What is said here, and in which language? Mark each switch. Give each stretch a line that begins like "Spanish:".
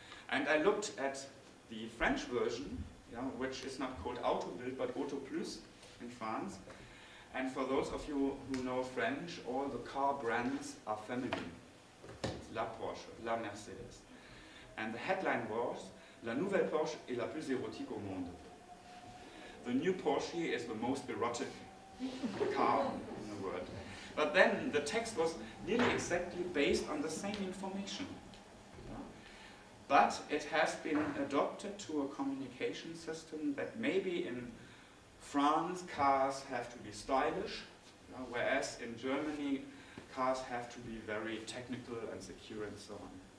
English: And I looked at the French version, which is not called Autobild, but Auto Plus in France. And for those of you who know French, all the car brands are feminine.
French: La Porsche, La Mercedes.
English: And the headline was,
French: La nouvelle Porsche est la plus érotique au monde.
English: The new Porsche is the most erotic car in the world. But then the text was nearly exactly based on the same information. But it has been adopted to a communication system that maybe in France cars have to be stylish, whereas in Germany cars have to be very technical and secure and so on.